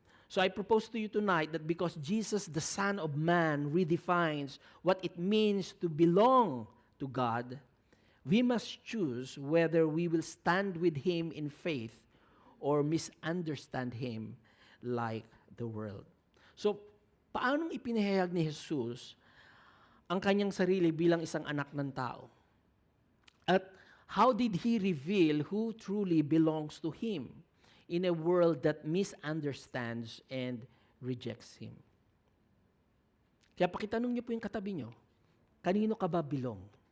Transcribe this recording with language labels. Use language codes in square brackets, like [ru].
[en] So I propose to you tonight that because Jesus, the Son of Man, redefines what it means to belong to God, we must choose whether we will stand with Him in faith or misunderstand Him like the world. [tl] So, paano ipinahayag ni Jesus ang kanyang sarili bilang isang anak ng tao? [en] At how did He reveal who truly belongs to Him in a world that misunderstands and rejects Him? [tl] Kaya pakitanong niyo po yung katabi niyo, kanino ka ba belong?